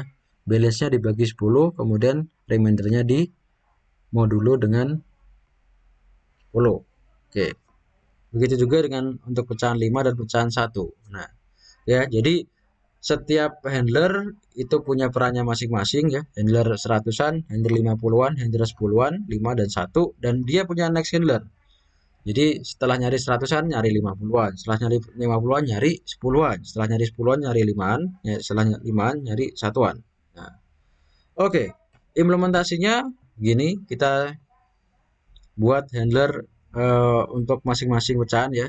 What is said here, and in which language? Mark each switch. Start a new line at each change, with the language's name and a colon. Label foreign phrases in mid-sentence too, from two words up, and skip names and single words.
Indonesian: Balance-nya dibagi 10, kemudian remindernya dimodulo dengan 10. Oke. Begitu juga dengan untuk pecahan 5 dan pecahan 1. Nah, ya, jadi setiap handler itu punya perannya masing-masing ya. Handler seratusan, handler 50-an, handler 10-an, 5 dan 1 dan dia punya
English: next handler.
Indonesian: Jadi setelah nyari seratusan nyari 50-an, setelah nyari 50-an nyari 10-an, setelah nyari 10-an nyari 5-an, ya, setelah 5-an nyari satuan. Nah, oke. Okay. Implementasinya gini, kita buat handler untuk masing-masing pecahan ya.